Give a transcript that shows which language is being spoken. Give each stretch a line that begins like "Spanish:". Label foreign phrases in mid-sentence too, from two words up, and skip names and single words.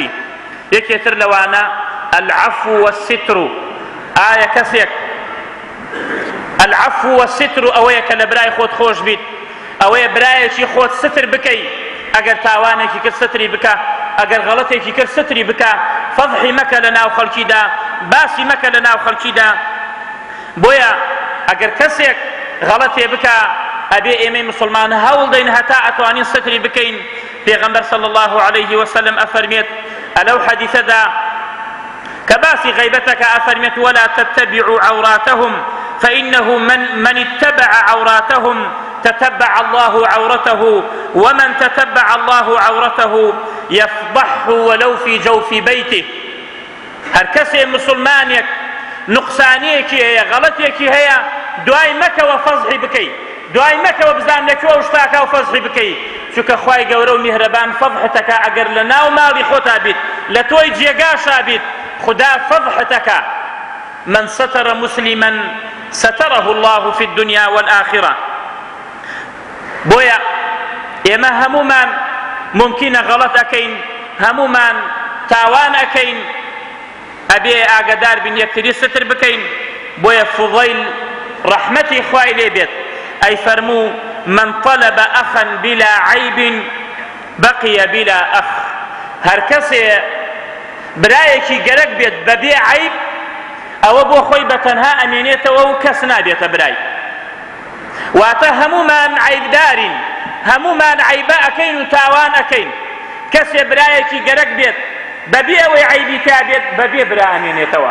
Central Kurdish: یەکێتر لەوانە
Arabic: العەفو والستر،
Central Kurdish: ئایا کەسێک
Arabic: العەفو والستر
Central Kurdish: ئەوەیە کە لە برای خۆت خۆش بیت، ئەوەیە برایەکی خۆت ستر بکەی، ئەگەر تاوانێکی کرد ستری بکە، ئەگەر غەڵەتێکی کرد ستری بکە، فەضحی مەکە لە ناو خەڵکیدا، باسی مەکە لە ناو خەڵکیدا. بۆیە ئەگەر کەسێک غەڵەتێ بکە، ئەبێ ئێمەی مسلمان هەوڵ دەین هەتا ئەتوانین ستری بکەین.
Arabic: پێغەمبەر صلى الله عليه وسلم
Central Kurdish: ئەفەرمێت ئەلەو حەدیثەدا کە باسی غەیبەتەکە ئەفەرمێت
Arabic: ولا تتبعوا عوراتهم فإنه من اتبع عوراتهم تتبع الله عورته ومن تتبع الله عورته يفضحه ولو في جوف بيته.
Central Kurdish: هەر کەسێ مسلمانێک نقصانیەکی هەیە، غەڵەتێکی هەیە، دوای مەکەوە فەزحی بکەی، دوای مەکەوە بزان لەکوێ شتاکە و فەزحی بکەی، چونکە خوای گەورە و میهرەبان فەضحتەکە ئەگەر لە ناو ماڵی خۆتا بیت، لە تۆی جێگاشا بیت، خدا فەضحتەکە.
Arabic: من ستر مسلما ستره الله في الدنيا والآخرة.
Central Kurdish: بۆیە ئێمە هەمومان ممکنە غەڵەت ئەکەین، هەمومان تاوان ئەکەین، ئەبێ ئاگادار بین یەکتری ستر بکەین. بۆیە فوضەیل ڕەحمەتی خوای لێ بێت ئەی فەرموو
Arabic: من طلب أخا بلا عيب بقي بلا أخ.
Central Kurdish: هەر کەسێ برایەکی گەرەک بێت بەبێ عیب ئەوە بۆ خۆی بەتەنها ئەمێنێتەوە و کەس نابێتە برای. واتە هەمومان عیبدارین، هەمومان عیبە ئەکەین و تاوان ئەکەین. کەسێ برایەکی گەرەک بێت بەبێ ئەوەی عیبی تا بێت بەبێ برا ئەمێنێتەوە.